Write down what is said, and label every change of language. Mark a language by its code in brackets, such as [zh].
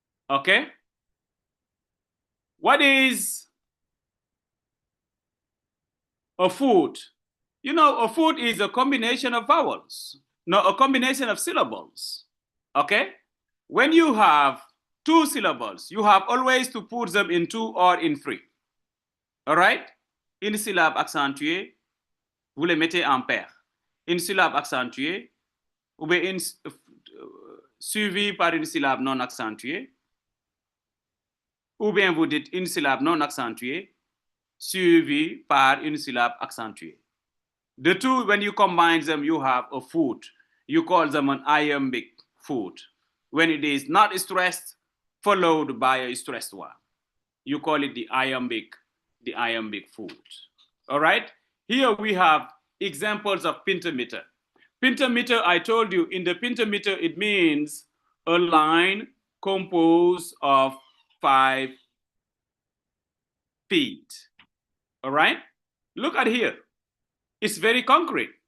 [en] Okay? What is a foot? A foot is a combination of vowels. No, a combination of syllables. Okay? When you have 2 syllables, you have always to put them in 2 or in 3. All right? [fr] Une syllabe accentuée, vous les mettez en paire. Une syllabe accentuée, ou bien suivie par une syllabe non accentuée, ou bien vous dites une syllabe non accentuée, suivie par une syllabe accentuée. [en] The two, when you combine them, you have a foot. You call them an iambic foot. When it is not stressed, followed by a stressed one, you call it the iambic foot. All right? Here we have examples of pentameter. Pentameter, I told you, in the pentameter, it means a line composed of 5 feet. All right? Look at here. It's very concrete.